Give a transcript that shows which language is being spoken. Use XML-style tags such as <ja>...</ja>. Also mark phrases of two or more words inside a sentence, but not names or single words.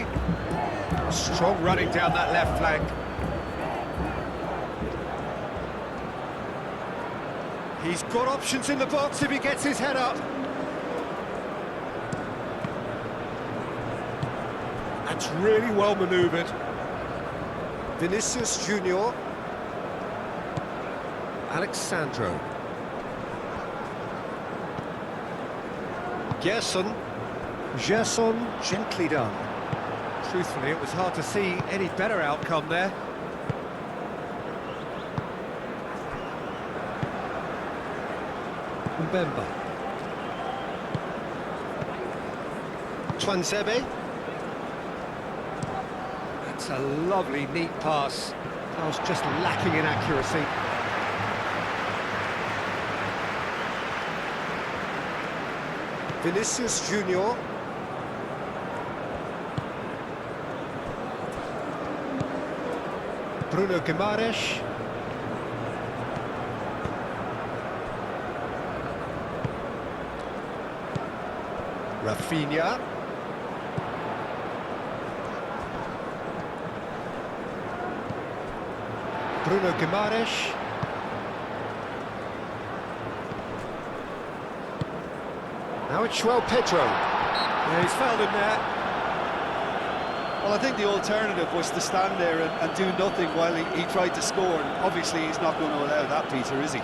<en>Strong running down that left flank. He's got options in the box if he gets his head up. That's really well manoeuvred. Vinicius Junior. Alexandro. Gerson. Gerson, gently done. Truthfully, it was hard to see any better outcome there. Mbemba. Tuanzebe. That's a lovely, neat pass. That was just lacking in accuracy. Vinicius Junior. Bruno Guimaraes. Raphinha. Bruno Guimaraes. Now it's João Pedro. Yeah, he's fouled him there. Well, I think the alternative was to stand there and do nothing while he tried to score, and obviously he's not going to allow that, Peter, is he?</en>